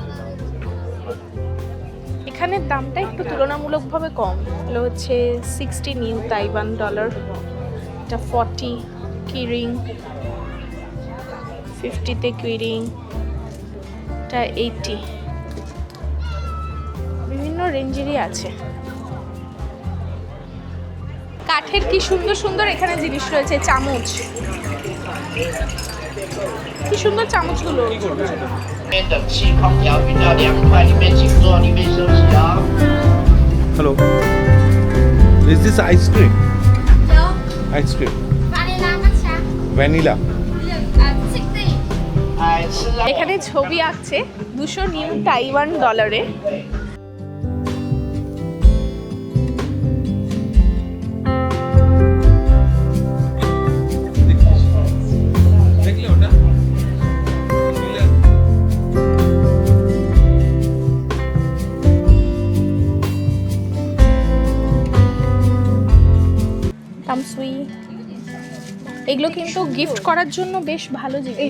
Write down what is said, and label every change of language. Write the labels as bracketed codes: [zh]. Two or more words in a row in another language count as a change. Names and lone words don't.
[bn] এখানের দামটা একটু তুলনামূলকভাবে কম, এগুলো হচ্ছে 60 নিউ তাইওয়ান ডলার, এটা 40 কিরিং, 50তে কিরিং, এটা 80, বিভিন্ন রেঞ্জেরই আছে। কাঠের কি সুন্দর সুন্দর এখানে জিনিস রয়েছে, চামচ, কি সুন্দর চামচগুলো, ছোট ছোট। [zh] 冷气空调运到2块，里面请坐，里面休息哦。 [en] Hello. Is this ice cream? [zh] 有 [en] Ice cream. [zh] 巴尼拉抹茶， [en] Vanilla. [zh] 60。哎，吃啊！ [bn] এখানে ছবি আঁকছে 200 নিউ তাইওয়ান ডলারে। দেখলে ওটা? তামসুই, এগুলো কিন্তু গিফট করার জন্য বেশ ভালো জিনিস।